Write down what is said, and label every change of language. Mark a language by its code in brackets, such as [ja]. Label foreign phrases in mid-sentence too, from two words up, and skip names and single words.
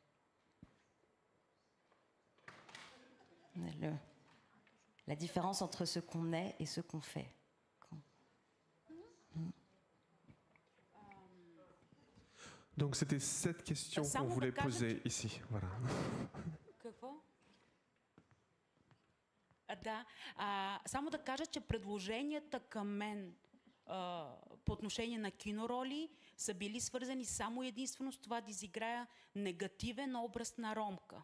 [fr] La différence entre ce qu'on est et ce qu'on fait. Donc c'était cette question qu'on voulait poser ici. Voilà. [bg] Какво? Да, само да кажа, че предложенията към мен по отношение на кинороли са били свързани само единствено с това да изиграя негативен образ на ромка.